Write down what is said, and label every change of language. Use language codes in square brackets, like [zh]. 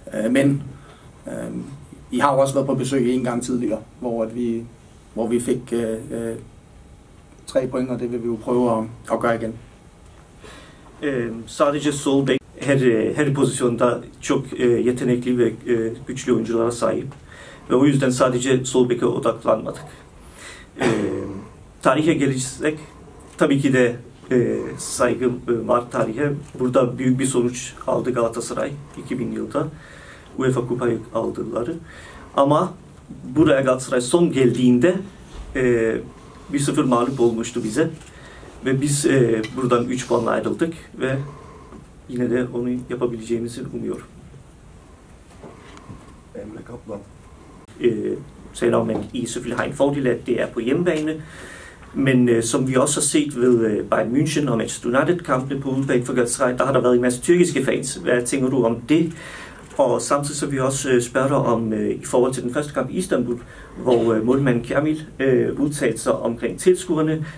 [da] Men I har jo også været på besøg en gang tidligere, hvor vi fik 3 point, og det vil vi jo prøve at gøre igen. [tr] Sadece sol bek her pozisyonda çok yetenekli ve güçlü oyunculara sahip ve o yüzden sadece sol beke odaklanmadık. Tarihe gelirsek tabii ki de saygım var tarihe. Burada büyük bir sonuç aldı Galatasaray 2000 yılda UEFA Kupayı aldıları. Ama buraya Galatasaray son geldiğinde 1-0 mağlup olmuştu bize. Ve biz buradan 3 puanla ayrıldık ve yine de onu yapabileceğimizi umuyorum. Emre Kaplan. [da] Selvom man i selvfølgelig har en fordel, at det er på hjemmebane, men som vi også har set ved Bayern München og Manchester United-kampene på udebane for Galatasaray, der har der været en masse tyrkiske fans. Hvad tænker du om det? Og samtidig så vi også spørge dig om, i forhold til den første kamp i Istanbul, hvor målmanden Kamil udtalte sig omkring tilskuerne.